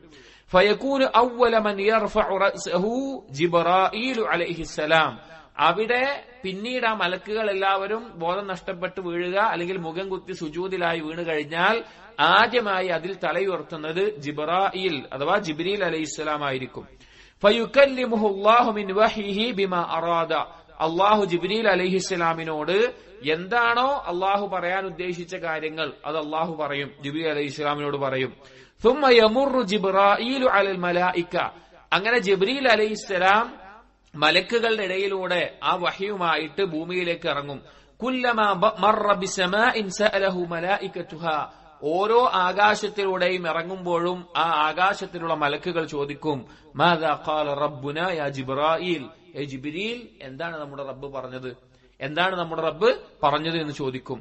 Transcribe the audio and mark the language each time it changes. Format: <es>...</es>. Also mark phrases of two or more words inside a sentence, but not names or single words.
<ar>فيكون أول من يرفع رأسه جبرائيل عليه السلام,</ar> <ml>അവിടെ പിന്നീട് ആ മലക്കുകൾ എല്ലാവരും ബോധം നഷ്ടപ്പെട്ട് വീഴുക അല്ലെങ്കിൽ മുഖം കുത്തി സുജൂദിലായി വീണു കഴിഞ്ഞാൽ ആദ്യമായി അതിൽ തലയുയർത്തുന്നത് ജിബ്രായീൽ അഥവാ ജിബ്രീൽ അലൈഹിസ്സലാം ആയിരിക്കും.</ml> <ar>فيكلمه الله من وحيه بما أراد,</ar> <ml>അല്ലാഹു ജിബ്രീൽ അലൈഹിസ്സലാമിനോട് എന്താണോ അല്ലാഹു പറയാൻ ഉദ്ദേശിച്ച കാര്യങ്ങൾ അത് അല്ലാഹു പറയും, ജിബ്രീൽ അലൈഹിസ്സലാമിനോട് പറയും.</ml> <ar>ثم يمر جبرائيل على الملائكة,</ar> <ml>അങ്ങനെ ജിബ്രീൽ അലൈഹിസ്സലാം മലക്കുകളുടെ ഇടയിലൂടെ ആ വഹയുമായിട്ട് ഭൂമിയിലേക്ക് ഇറങ്ങും.</ml> <ar>كلما مر بسماء سأله ملائكتها,</ar> <ml>ഓരോ ആകാശത്തിലൂടെയും ഇറങ്ങുമ്പോഴും ആ ആകാശത്തിലുള്ള മലക്കുകൾ ചോദിക്കും,</ml> <ar>ماذا قال ربنا يا جبرائيل,</ar> <ml>ഏ ജിബ്രീൽ, എന്താണ് നമ്മുടെ റബ്ബ് പറഞ്ഞത് എന്ന് ചോദിക്കും.</ml>